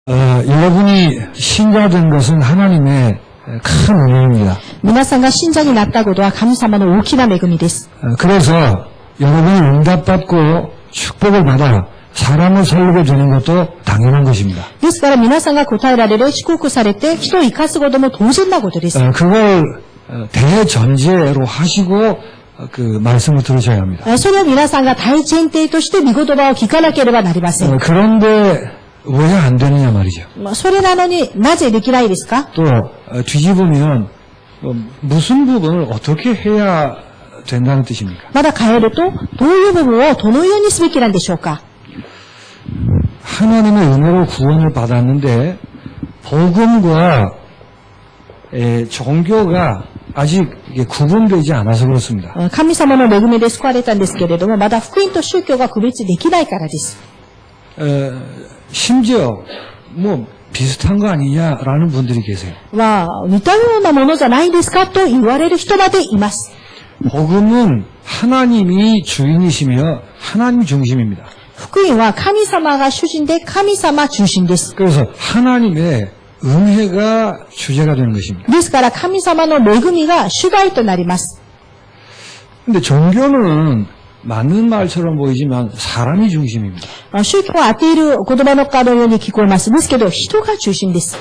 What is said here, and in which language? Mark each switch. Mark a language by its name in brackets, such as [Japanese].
[Korean] 여러분이 신자된 것은 하나님의 큰 은혜입니다. [Japanese] 皆さんが信者になったことは神様の大きな恵みです。 [Korean] 그래서 여러분이 응답받고 축복을 받아 사람을 살리게 되는 것도 당연한 것입니다. [Japanese] ですから皆さんが答えられる、祝福されて人を生かすことも当然なことです。 [Korean] 그걸 대전제로 하시고 그 말씀을 들으셔야 합니다. [Japanese] それを皆さんが大前提として御言葉を聞かなければなりません。 [Korean] 그런데 왜 안 되느냐 말이죠. [Japanese] それなのになぜできないですか? [Korean] 또 뒤집으면 무슨 부분을 어떻게 해야 된다는 뜻입니까? [Japanese] まだ変えると、どういう部分をどのようにすべきなんでしょうか? [Korean] 하나님의 은혜로 구원을 받았는데 복음과 종교가 아직 구분되지 않아서 그렇습니다. [Japanese] 神様の恵みで救われたんですけれども、まだ福音と宗教が区別できないからです。 [Korean] 심지어 뭐 비슷한 거 아니냐라는 분들이 계세요. [Japanese] 似たようなものじゃないですかと言われる人までいます。 [Korean] 복음은 하나님이 주인이시며 하나님 중심입니다. [Japanese] 福音は神様が主人で神様中心です。 [Korean] 그래서 하나님의 은혜가 주제가 되는 것입니다. [Japanese] ですから神様の恵みが主題となります。 [Korean] 근데 종교는 맞는 말처럼 보이지만 사람이 중심입니다. [Japanese] 宗教は当ている言葉のかのように聞こえます。ですけど人が中心です。